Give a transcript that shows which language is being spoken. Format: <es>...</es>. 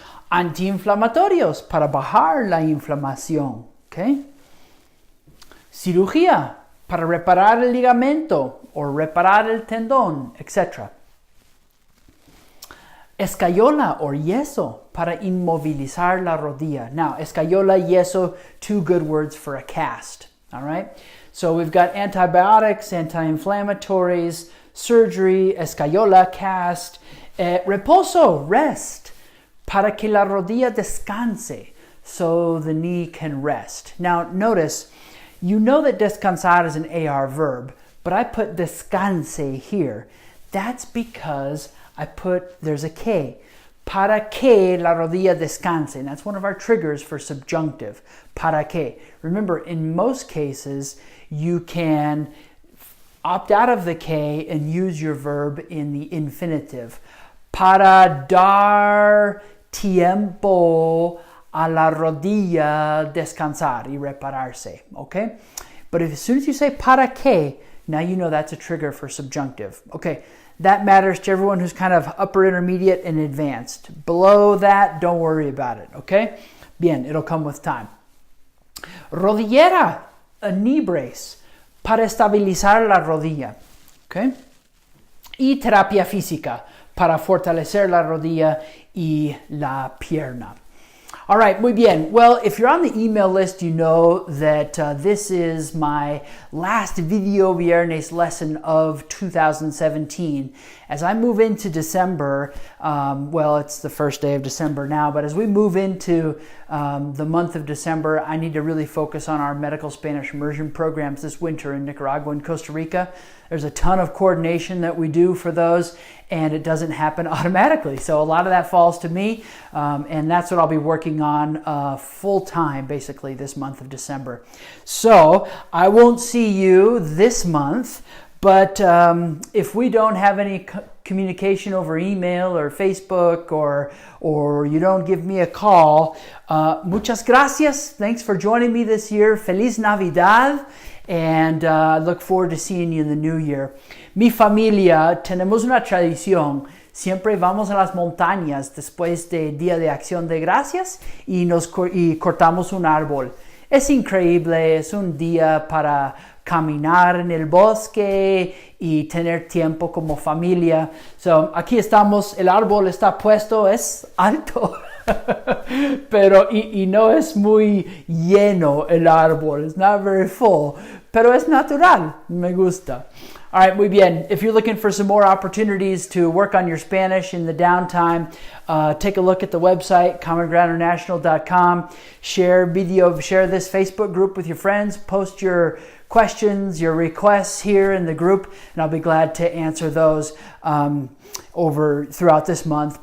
<es>Antiinflamatorios para bajar la inflamación. ¿Okay? Cirugía para reparar el ligamento o reparar el tendón, etc. Escayola or yeso para inmovilizar la rodilla.</es> <en>Now, escayola, yeso, two good words for a cast. All right? So we've got antibiotics, anti-inflammatories, surgery, escayola, cast, reposo, rest,</en> <es>para que la rodilla descanse,</es> <en>so the knee can rest. Now, notice, you know that descansar is an AR verb, but I put descanse here. That's because there's a que.</en> <es>Para que la rodilla descanse.</es> <en>And that's one of our triggers for subjunctive. Para que. Remember, in most cases, you can opt out of the que and use your verb in the infinitive.</en> <es>Para dar tiempo a la rodilla descansar y repararse.</es> <en>Okay? But as soon as you say para que, now you know that's a trigger for subjunctive. Okay. That matters to everyone who's kind of upper intermediate and advanced. Below that, don't worry about it, okay? Bien, it'll come with time. Rodillera, a knee brace, para estabilizar la rodilla, okay? Y terapia física, para fortalecer la rodilla y la pierna. All right, muy bien. Well, if you're on the email list, you know that this is my last Video Viernes lesson of 2017. As I move into December, well, it's the first day of December now, but as we move into the month of December, I need to really focus on our medical Spanish immersion programs this winter in Nicaragua and Costa Rica. There's a ton of coordination that we do for those, and it doesn't happen automatically. So a lot of that falls to me, and that's what I'll be working on full time, basically, this month of December. So I won't see you this month, but if we don't have any communication over email or Facebook, or you don't give me a call, muchas gracias. Thanks for joining me this year.</en> <es>Feliz Navidad.</es> <en>And I look forward to seeing you in the new year.</en> <es>Mi familia, tenemos una tradición. Siempre vamos a las montañas después de Día de Acción de Gracias y cortamos un árbol. Es increíble, es un día para caminar en el bosque y tener tiempo como familia. So, aquí estamos, el árbol está puesto, es alto. Pero y no es muy lleno el árbol.</es> <en>It's not very full.</en> <es>Pero es natural. Me gusta. All right, muy bien.</es> <en>If you're looking for some more opportunities to work on your Spanish in the downtime, take a look at the website, commongroundinternational.com. Share this Facebook group with your friends. Post your questions, your requests here in the group, and I'll be glad to answer those throughout this month.</en>